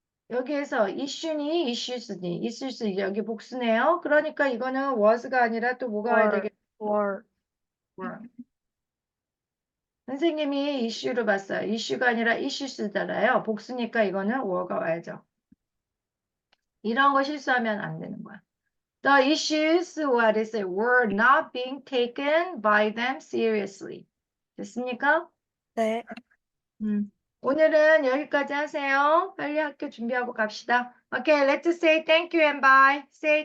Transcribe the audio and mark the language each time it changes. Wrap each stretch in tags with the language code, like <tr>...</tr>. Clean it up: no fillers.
<ko>여기에서 issue니 issues 여기 복수네요. 그러니까 이거는 was가 아니라 또 뭐가 와야 되겠?</ko> <en>were were.</en> <ko>선생님이 이슈로 봤어요. 이슈가 아니라 issues잖아요. 복수니까 이거는 were가 와야죠. 이런 거 실수하면 안 되는 거야.</ko> <en>The issues what is it, were not being taken by them seriously.</en> <ko>됐습니까? 네. 오늘은 여기까지 하세요. 빨리 학교 준비하고 갑시다.</ko> <en>Okay, let's say thank you and bye. Say</en>